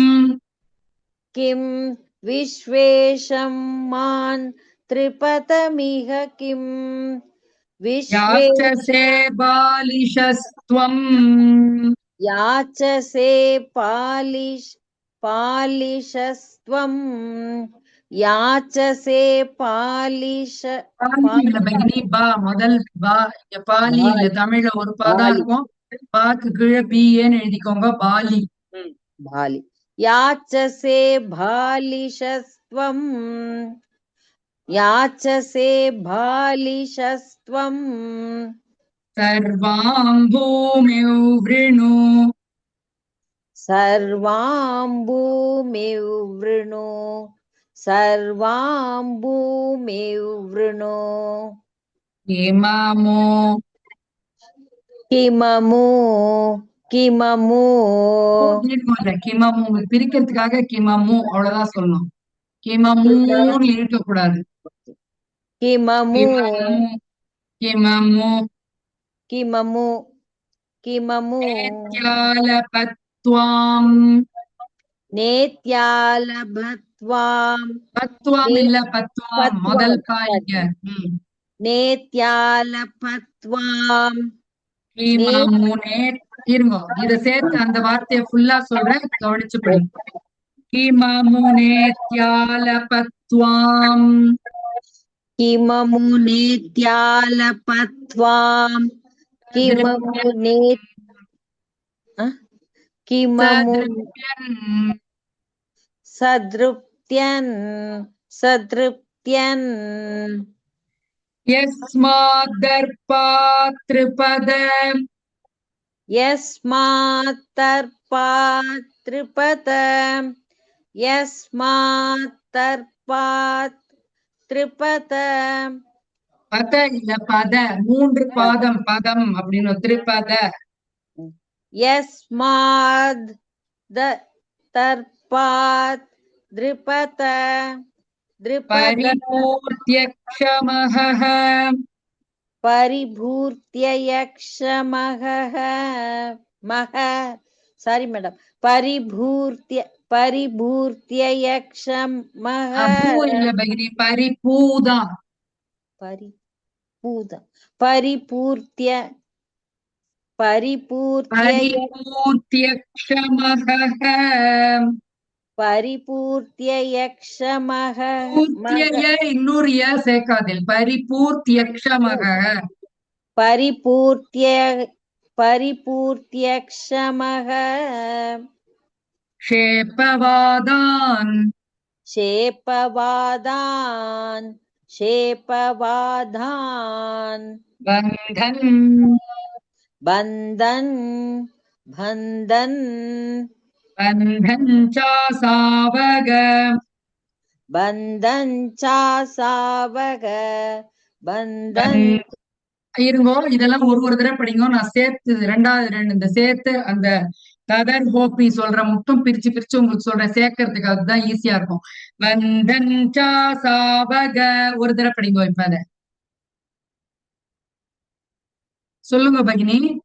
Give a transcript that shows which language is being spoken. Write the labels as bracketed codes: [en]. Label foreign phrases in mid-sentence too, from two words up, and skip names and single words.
[sa] किं विश्वेशम्मान् त्रिपदमिह किं याचसे बालिशस्त्वम् याचसे पालिशस्त्वं याचसे [ta] இல்ல பகினி பா முதல் பா இங்க பாலி இல்ல தமிழ்ல ஒரு பாதான் இருக்கும் பாக்கு கீழே பிஏன்னு எழுதிக்கோங்க பாலி [sa] बालि याचसे बालिशस्त्वम् याचसे बालिशस्त्वम् सर्वां भूमिं वृणु सर्वां भूमिं वृणु सर्वां भूमिं वृणु किममु किममु किममु [ta] கிமமு பிரிக்கிறதுக்காக கிமமு அவ்வளவுதான் சொல்லணும் கிமமுன்னு இருக்கக்கூடாது [sa] किममु கிமமு किममु किममु நேத்யாலபத்வாம் नेत्यालभत्वाम् [ta] பத்வாம் இல்ல பத்வாம் முதல் பாயிங்க [sa] नेत्यालपत्वाम् [ta] கிமமு இருங்க இத சேர்த்து அந்த வார்த்தையை ஃபுல்லா சொல்றேன் கவனிச்சு படிங்க [sa] किममु नेत्यालभत्वाम् किममु नेत्यालपत्वाम् किममु किममु सदृप्त्यन् यस्मादर्पात् त्रिपद यस्मात् त्रिपद [ta] பத இல்ல பத மூன்று பாதம் பதம் அப்படின்னு திரிபத [sa] यस्माद् तर्पात् द्रिपद परिपूर्त्यक्षमः परिभूर्त्ययक्षमः [en] sorry madam [sa] परिभूर्त्ययक्षमः [ta] இல்ல பகிரி பரிபூதா परिपूर्त्यक्षमः [sa] परिपूर्त्ययक्षमः [ta] இன்னொரு சேர்க்காதில் परिपूर्त्यक्षमः [sa] परिपूर्त्यक्षमः क्षेपवादान् बन्धन् चासावग [ta] இருங்கோ இதெல்லாம் ஒரு தடவை படிங்க நான் சேர்த்து ரெண்டாவது இந்த சேர்த்து அந்த ததர்ஹோபி சொல்றேன், மட்டும் பிரிச்சு பிரிச்சு உங்களுக்கு சொல்றேன் சேர்க்கறதுக்கு, அதுதான் ஈஸியா இருக்கும். [sa] वन्दन् चा चावक, [ta] ஒரு தடவை படிங்க இப்ப அத சொல்லுங்க பகினி.